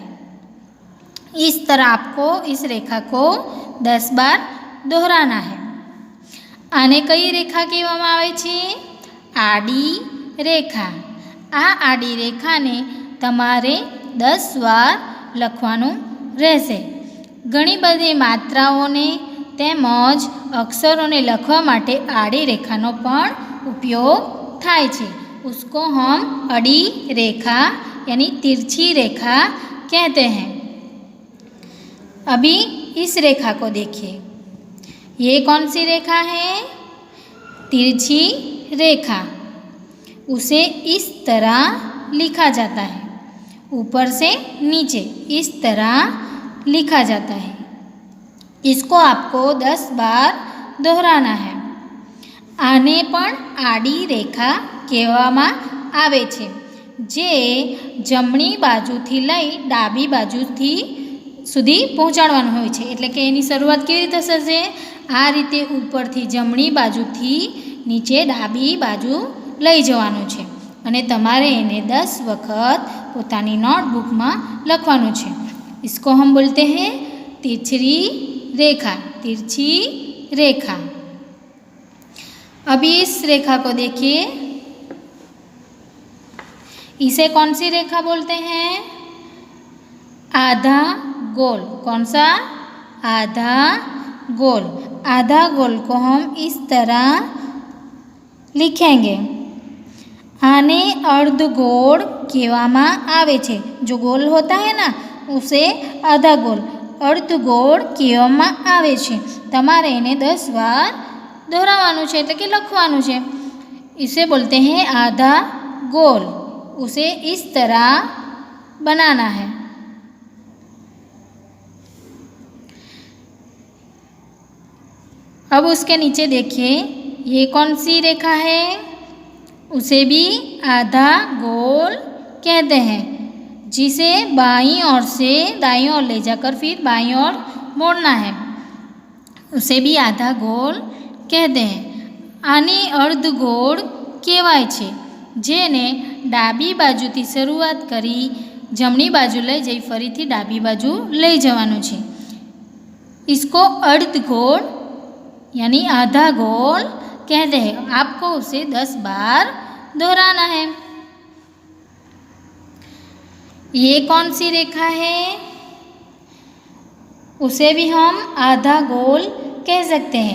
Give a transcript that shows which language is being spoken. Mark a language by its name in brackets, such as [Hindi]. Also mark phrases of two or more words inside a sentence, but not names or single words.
[Hindi] इस तरह आपको इस रेखा को 10 बार दोहराना है। [Gujarati] આને કઈ રેખા કહેવામાં આવે છે? આડી રેખા. આ આડી રેખાને તમારે 10 બાર લખવાનું રહેશે। ઘણી બધી માત્રાઓને તેમજ અક્ષરોને લખવા માટે આડી રેખાનો પણ ઉપયોગ થાય છે। [Hindi] उसको हम अड़ी रेखा यानी तिरछी रेखा कहते हैं। अभी इस रेखा को देखिए। ये कौन सी रेखा है? तिरछी रेखा। उसे इस तरह लिखा जाता है, ऊपर से नीचे इस तरह लिखा जाता है। इसको आपको 10 बार दोहराना है। [Gujarati] આને પણ આડી રેખા કહેવામાં આવે છે, જે જમણી બાજુથી લઈ ડાબી બાજુથી સુધી પહોંચાડવાનું હોય છે। એટલે કે એની શરૂઆત કેવી રીતે થશે? આ રીતે ઉપરથી જમણી બાજુથી નીચે ડાબી બાજુ લઈ જવાનું છે અને તમારે એને 10 વખત પોતાની નોટબુકમાં લખવાનું છે. [Hindi] इसको हम बोलते हैं तिरछी रेखा. तिरछी रेखा. अभी इस रेखा को देखिए. इसे कौन सी रेखा बोलते हैं? आधा गोल. कौन सा? आधा गोल. आधा गोल को हम इस तरह लिखेंगे. [Gujarati] આને અર્ધગોળ કહેવામાં આવે છે. [Hindi] जो गोल होता है ना उसे आधा गोल, [Gujarati] અર્ધગોળ કહેવામાં આવે છે. તમારે એને 10 બાર દોહરાવાનું છે એટલે કે લખવાનું છે. [Hindi] इसे बोलते हैं आधा गोल. उसे इस तरह बनाना है. अब उसके नीचे देखिए, ये कौन सी रेखा है? उसे भी आधा गोल कहते हैं, जिसे बाईं ओर से दाईं ओर ले जाकर फिर बाईं ओर मोड़ना है. उसे भी आधा गोल कहते हैं. [Gujarati] આને અર્ધગોળ કહેવાય છે, જેને ડાબી બાજુથી શરૂઆત કરી જમણી બાજુ લઈ જઈ ફરીથી ડાબી બાજુ લઈ જવાનું છે. [Hindi] इसको अर्धगोल यानी आधा गोल कहते हैं. आपको उसे 10 बार दोहराना है. ये कौन सी रेखा है? उसे भी हम आधा गोल कह सकते हैं.